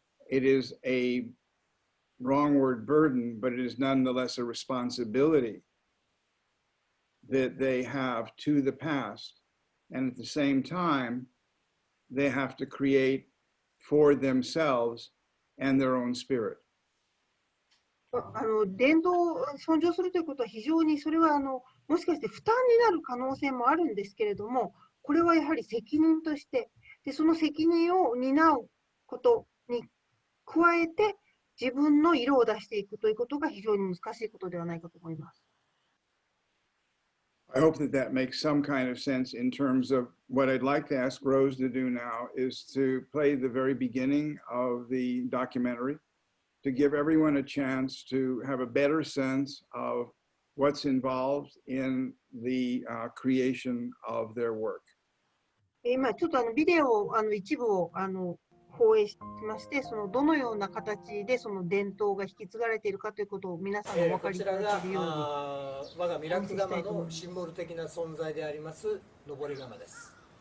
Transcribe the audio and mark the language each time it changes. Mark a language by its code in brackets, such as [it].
[en] It is a wrong word burden, but it is nonetheless a responsibility that they have to the past. And at the same time, they have to create for themselves and their own spirit. [ja] 伝統を尊重するということは非常にそれはもしかして負担になる可能性もあるんですけれども、これはやはり責任として、でその責任を担うことに加えて自分の色を出していくということが非常に難しいことではないかと思います。 [en] I hope that that makes some kind of sense in terms of what I'd like to ask Rose to do now is to play the very beginning of the documentary to give everyone a chance to have a better sense of what's involved in the creation of their work. [ja] 今ちょっとビデオ一部を放映しまして、そのどのような形でその伝統が引き継がれているかということを皆さんがお分かりいただけるように。我がミラク窯のシンボル的な存在であります上り窯です。